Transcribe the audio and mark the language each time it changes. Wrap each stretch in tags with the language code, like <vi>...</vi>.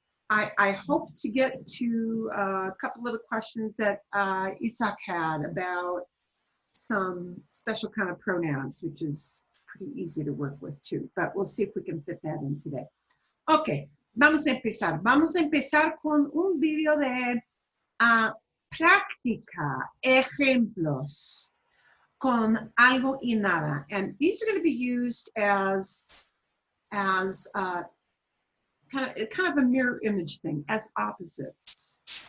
<en>I hope to get to a couple of the questions that Isaac had about some special kind of pronouns, which is pretty easy to work with too, but we'll see if we can fit that in today.</en> <es>Ok, vamos a empezar. Vamos a empezar con un video de práctica, ejemplos, con algo y nada.</es> <en>And these are going to be used as kind of a mirror image thing, as opposites.</en>